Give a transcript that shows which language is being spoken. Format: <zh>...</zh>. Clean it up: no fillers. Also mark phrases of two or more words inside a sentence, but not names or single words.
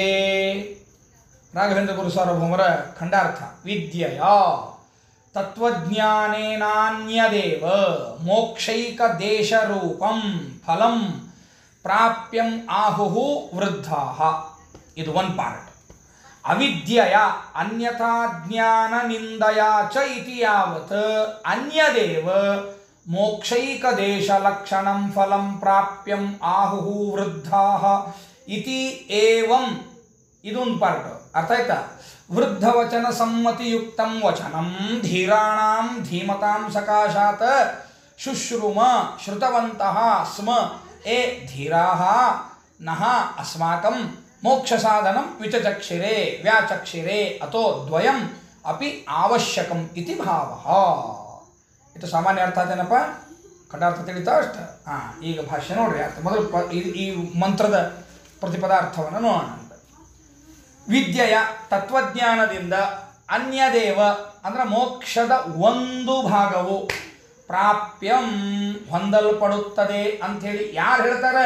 <kn>ರಾಘವೇಂದ್ರ ಗುರು ಸಾರ್ವಭೌಮರ ಖಂಡಾರ್ಥ.</kn> <sa>ವಿದ್ಯೆಯ ತತ್ವಜ್ಞಾನೇನಾನ್ಯದೇವ ಮೋಕ್ಷೈಕ ದೇಶರೂಪಂ ಫಲಂ ಪ್ರಾಪ್ಯಂ ಆಹುಹು ವೃದ್ಧಾಃ.</sa> <kn>ಇದು ಒಂದು ಪಾರ್ಟ್.</kn> <sa>ಅವಿದ್ಯೆಯ ಅನ್ಯಥಾ ಜ್ಞಾನ ನಿಂದಯಾ ಚ ಇತಿ ಯಾವತ್ ಅನ್ಯದೇವ ಮೋಕ್ಷೈಕ ದೇಶ ಲಕ್ಷಣಂ ಫಲಂ ಪ್ರಾಪ್ಯಂ ಆಹುಹು ವೃದ್ಧಾಃ ಇತಿ ಏವಂ.</sa> <kn>ಇದೊಂದು ಪಾರ್ಟ್ ಅರ್ಥ ಆಯ್ತಾ?</kn> <sa>ವೃದ್ಧ ವಚನ ಸಮ್ಮತಿಯುಕ್ತಂ ವಚನಂ ಧೀರಾಣಾಂ ಧೀಮತಾಂ ಸಕಾಶಾತ್ ಶುಶ್ರುಮ ಶ್ರುತವಂತಃ ಸ್ಮ ಏ ಧೀರಾಃ ನಃ ಅಸ್ಮಾಕಂ ಮೋಕ್ಷ ಸಾಧನಂ ವಿಚಚಕ್ಷಿರೆ ವ್ಯಾಚಕ್ಷಿರೆ ಅಥೋ ದ್ವಯಂ ಅಪಿ ಅವಶ್ಯಕಂ ಇತಿ ಭಾವಃ.</sa> <kn>ಇದು ಸಾಮಾನ್ಯ ಅರ್ಥ ಆತೇನಪ್ಪ? ಖಂಡಾರ್ಥ ತಿಳಿತಾ ಅಷ್ಟ. ಈಗ ಭಾಷ್ಯ ನೋಡ್ರಿ. ಅರ್ಥ ಮೊದಲು ಈ ಮಂತ್ರದ ಪ್ರತಿಪದಾರ್ಥವನ್ನು ನೋಡೋಣ. ವಿದ್ಯೆಯ ತತ್ವಜ್ಞಾನದಿಂದ ಅನ್ಯದೇವ ಅಂದ್ರೆ ಮೋಕ್ಷದ ಒಂದು ಭಾಗವು ಪ್ರಾಪ್ಯಂ ಹೊಂದಲ್ಪಡುತ್ತದೆ ಅಂಥೇಳಿ ಯಾರು ಹೇಳ್ತಾರೆ?</kn>